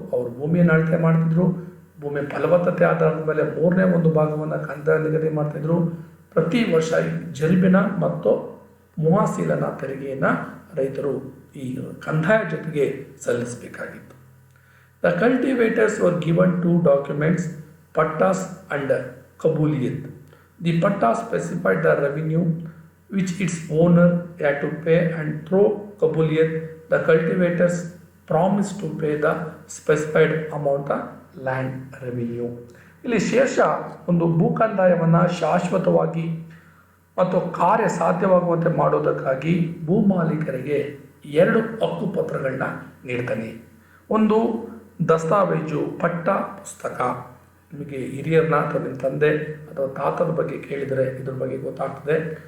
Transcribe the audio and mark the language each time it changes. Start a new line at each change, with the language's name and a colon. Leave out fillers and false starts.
Kannada: ಅವರು ಭೂಮಿಯನ್ನು ಅಳತೆ ಮಾಡ್ತಿದ್ರು. ಭೂಮಿಯ ಫಲವತ್ತತೆ ಆಧಾರದ ಮೇಲೆ 3ನೇ ಒಂದು ಭಾಗವನ್ನು ಕಂದಾಯ ನಿಗದಿ ಮಾಡ್ತಿದ್ರು. ಪ್ರತಿ ವರ್ಷ ಜರಿಬಿನ ಮತ್ತು ಮುವಾಸಿಲನ ತೆರಿಗೆಯನ್ನು ರೈತರು ಈ ಕಂದಾಯ ಜೊತೆಗೆ ಸಲ್ಲಿಸಬೇಕಾಗಿತ್ತು.
English: The cultivators were given 2 documents, pattas and kabuliyat. The patta specified the revenue which its owner had to pay, and through kabuliyat the cultivators promised to pay the specified amount of land revenue.
Kannada: ಇಲ್ಲಿ ಶೇಷ ಒಂದು ಭೂ ಕಂದಾಯವನ್ನು ಶಾಶ್ವತವಾಗಿ ಮತ್ತು ಕಾರ್ಯ ಸಾಧ್ಯವಾಗುವಂತೆ ಮಾಡೋದಕ್ಕಾಗಿ ಭೂ ಮಾಲೀಕರಿಗೆ 2 ಹಕ್ಕುಪತ್ರಗಳನ್ನ ನೀಡ್ತಾನೆ. ಒಂದು ದಸ್ತಾವೇಜು, ಪಟ್ಟ ಪುಸ್ತಕ. ನಿಮಗೆ ಹಿರಿಯರನ್ನ ಅಥವಾ ನಿಮ್ಮ ತಂದೆ ಅಥವಾ ತಾತನ ಬಗ್ಗೆ ಕೇಳಿದರೆ ಇದ್ರ ಬಗ್ಗೆ ಗೊತ್ತಾಗ್ತದೆ.